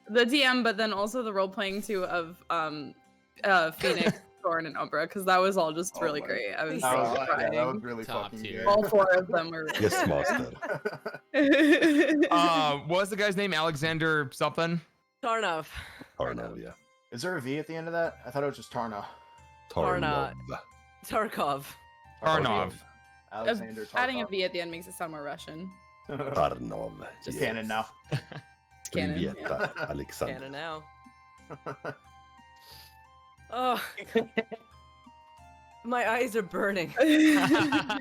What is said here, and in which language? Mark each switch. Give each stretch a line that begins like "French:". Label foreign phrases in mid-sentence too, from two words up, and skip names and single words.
English: the DM, but then also the role playing too of Phoenix, Thorn, and Umbra, because that was all just Oh really my- great. I was That was, crying. that was really Top fucking tier. good. All 4 of them were. Really Yes, master. What was the guy's name? Alexander something? Tarnov. Tarnov, yeah. Is there a V at the end of that? I thought it was just Tarna. Tarnov. Tarkov. Tarnov. Alexander Tarkov. Adding a V at the end makes it sound more Russian. Tarnov. Just yes. canon now. Canon. Привет, Yeah. Alexander. Cannon now. Oh. My eyes are burning. Alright,